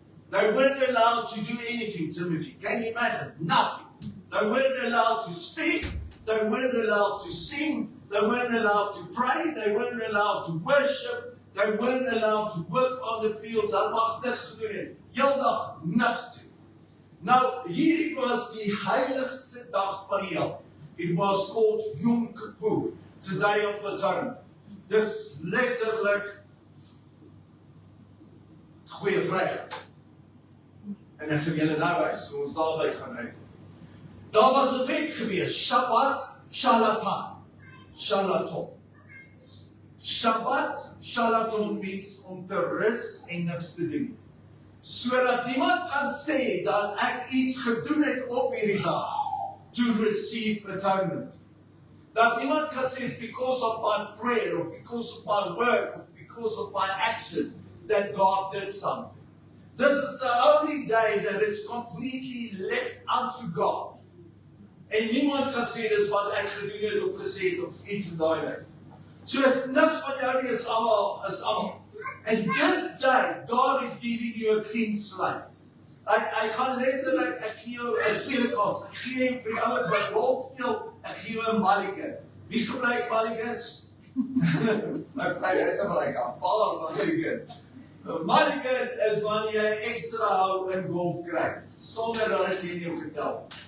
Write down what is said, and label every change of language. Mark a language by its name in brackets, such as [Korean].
[English] They weren't allowed to do anything, Timothy. Can you imagine? Nothing. They weren't allowed to speak. They weren't allowed to sing. They weren't allowed to pray. They weren't allowed to worship. They weren't allowed to work on the fields. [Afrikaans] Hulle mag niks gedoen het. Heeldag niks doen. Nou, hierdie was die heiligste dag van die jaar. [English] It was called Yom Kippur, the Day of Atonement. [Afrikaans] Dis letterlik Goeie Vrydag. En ek gaan julle nou wys hoe ons daarby gaan uitkom. Daar was 'n wet gewees, Shabbat Shalaton. Shalaton. Shabbat Shalaton [English] means [Afrikaans] om te rus en niks te doen. Sodat niemand kan sê dat ek iets gedoen het op hierdie dag [English] to receive atonement. That [Afrikaans] niemand [English] can say it's because of my prayer or because of my work or because of my action that God did something. This is the only day that it's completely left unto God. [Afrikaans] En niemand kan sê dis wat ek gedoen het of gesê het of iets in daai ding. [English] So it's [Afrikaans] niks van jou nie, is almal. [English] And this day, God is giving you a clean slate. [Afrikaans] Ek gaan letterlik, ek gee jou 'n tweede kans. Ek gee jou vir die ouens wat golf speel, ek gee jou 'n mulligan. Wie gebruik mulligans? Ek gebruik 'n paar mulligan. 'n Mulligan is wanneer jy extra hou in golf kry, sonder dat dit teen jou getel.